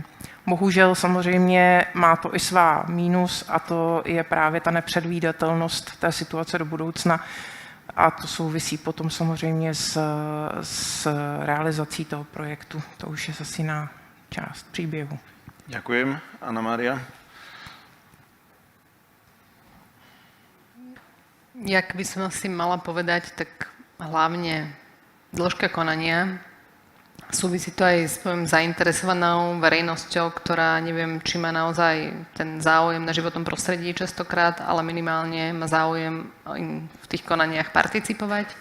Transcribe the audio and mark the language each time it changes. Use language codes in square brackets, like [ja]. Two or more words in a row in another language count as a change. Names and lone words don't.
[cs] Bohužel samozřejmě má to i svá mínus a to je právě ta nepředvídatelnost té situace do budoucna a to souvisí potom samozřejmě s realizací toho projektu. To už je zase jiná část příběhu. [sk] Ďakujem. Anna Mária. Jak by som asi mala povedať, tak hlavne dĺžka konania. Súvisí to aj s zainteresovanou verejnosťou, ktorá neviem, či má naozaj ten záujem na životnom prostredí častokrát, ale minimálne má záujem v tých konaniach participovať.